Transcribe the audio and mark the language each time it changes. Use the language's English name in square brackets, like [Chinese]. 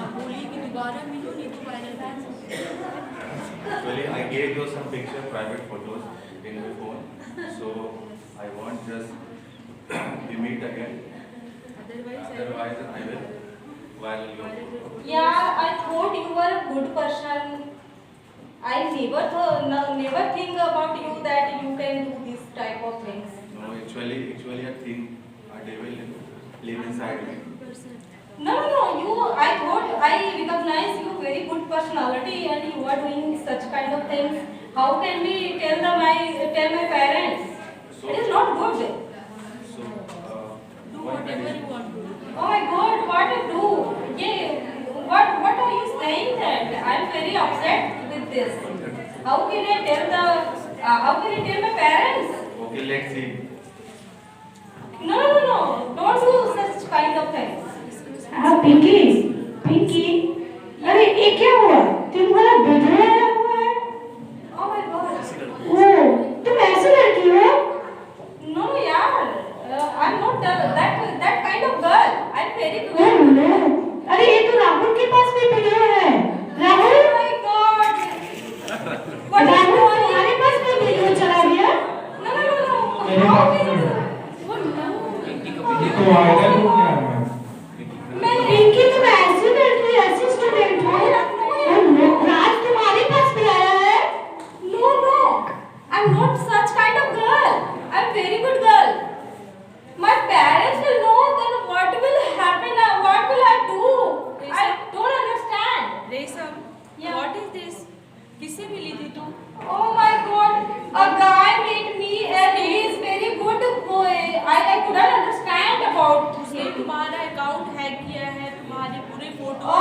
[Hindi] बोली कि दोबारा मिलो नहीं तो viral ban. [English] Actually, I gave you some picture, private photos in my phone. So, I want just we meet again. Otherwise, I will viral your photo. Yeah, I thought you were a good person. I never think about you that you can do this type of things. No, actually, I think a devil live inside me. No. I thought I recognize you very good personality and you are doing such kind of things. How can we tell my parents? It is not good. So, Do whatever you want to do. Oh my God, what to do? Yeah, what are you saying that? I'm very upset with this. How can I tell my parents? okay, let's see. No. Don't do such kind of things. [Hindi] हाँ पिंकी अरे ये क्या हुआ तुम्हारा video आया हुआ है [English] Oh my God. [Hindi] वो तुम ऐसी लड़की हो [English] No, yaar. I'm not that kind of girl. I'm very good. [Hindi] Oh no अरे ये तो राहुल के पास भी वीडियो है Rahul [English] Oh my God. What is [Hindi] Rahul [English] going on? [Hindi] तुम्हारे पास भी वीडियो चला गया [English] No. How can you? What? [Hindi] तो वायरल हो गया है पिंकी तुम ऐसी लड़की ऐसी स्टूडेंट हो ओह नो राज तुम्हारे पास भी आया है [English] No. I'm not such kind of girl. I'm very good girl. My parents will know then what will happen. What will I do? I don't understand. [Hindi] रेशम, [English] Yeah. what is this? [Hindi] किससे मिली थी तू? [English] Oh my God. A guy met me and he is very good boy. I couldn't understand about [Hindi] उसने [English] him. [Hindi] तुम्हारा account hack किया है, तुम्हारे पूरे फोटो